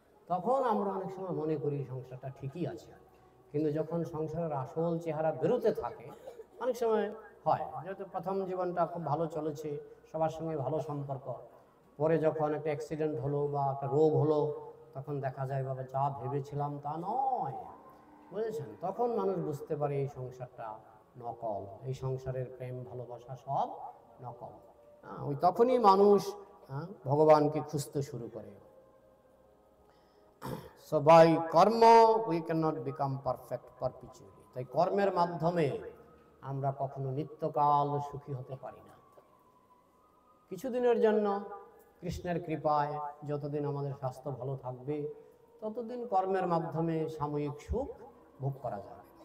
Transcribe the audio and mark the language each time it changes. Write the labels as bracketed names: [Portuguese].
[Bangla] তখন আমরা অনেক সময় মনে করি সংসারটা ঠিকই আছে। কিন্তু যখন সংসারের আসল চেহারা বেরোতে থাকে, অনেক সময় হয়, যেহেতু প্রথম জীবনটা খুব ভালো চলেছে, সবার সঙ্গে ভালো সম্পর্ক, পরে যখন একটা অ্যাক্সিডেন্ট হলো বা একটা রোগ হলো, তখন দেখা যায় বাবা যা ভেবেছিলাম তা নয়, বুঝেছেন? তখন মানুষ বুঝতে পারে এই সংসারটা নকল, এই সংসারের প্রেম ভালোবাসা সব নকল। ওই তখনই মানুষ ভগবানকে খুঁজতে শুরু করে। [English] So by karma we cannot become perfect perpetually. [Bangla] তাই কর্মের মাধ্যমে আমরা কখনো নিত্যকাল সুখী হতে পারি না। কিছুদিনের জন্য কৃষ্ণের কৃপায় যতদিন আমাদের স্বাস্থ্য ভালো থাকবে, ততদিন কর্মের মাধ্যমে সাময়িক সুখ ভোগ করা যাবে।